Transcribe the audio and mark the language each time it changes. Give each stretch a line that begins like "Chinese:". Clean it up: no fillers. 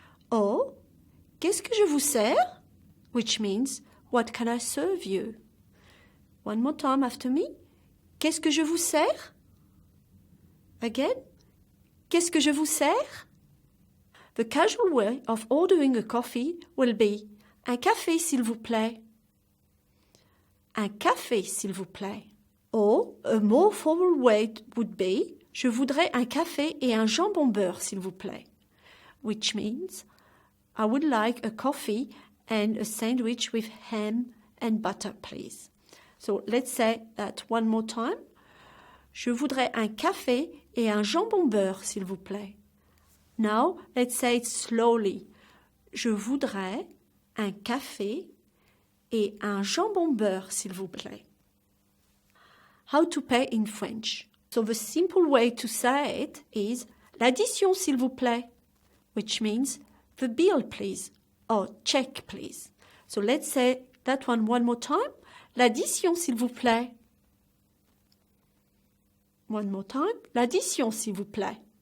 French: Or, qu'est-ce que je vous sers?
English: Which means, what can I serve you? One more time after me.
French: Qu'est-ce que je vous sers? Again. Qu'est-ce que je vous sers?
English: The casual way of ordering a coffee will be
French: un café, s'il vous plaît. Un café, s'il vous plaît.
English: Or, a more formal way would be
French: je voudrais un café et un jambon beurre, s'il vous plaît.
English: Which means I would like a coffee and a sandwich with ham and butter, please. So let's say that one more time.
French: Je voudrais un café et un jambon beurre, s'il vous plaît.
English: Now, let's say it slowly.
French: Je voudrais un café et un jambon beurre, s'il vous plaît.
English: How to pay in French. So the simple way to say it is
French: l'addition, s'il vous plaît,
English: which means the bill, please, or check, please. So let's say that one more time.
French: L'addition, s'il vous plaît.
English: One more time.
French: L'addition, s'il vous plaît.